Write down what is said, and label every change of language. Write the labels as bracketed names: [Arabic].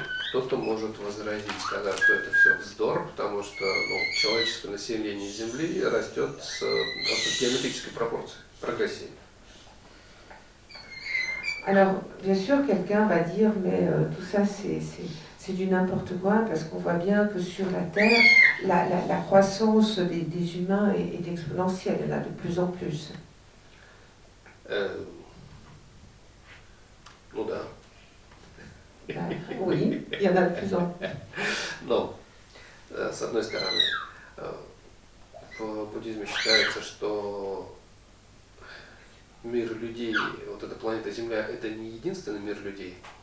[Russian] Кто-то может возразить, сказать, что это все вздор, потому что человеческое население Земли растет с геометрической пропорцией, прогрессией. [French] Alors, bien sûr, quelqu'un va dire, mais tout ça, c'est du n'importe quoi, parce qu'on voit bien que sur la Terre, la croissance des humains est exponentielle, il y en a de plus en plus. [Russian] Ну да. [French] Oui, il y en a de plus en plus. [Russian] Но, с одной стороны, в буддизме считается, что мир людей, вот эта планета Земля, это не единственный мир людей.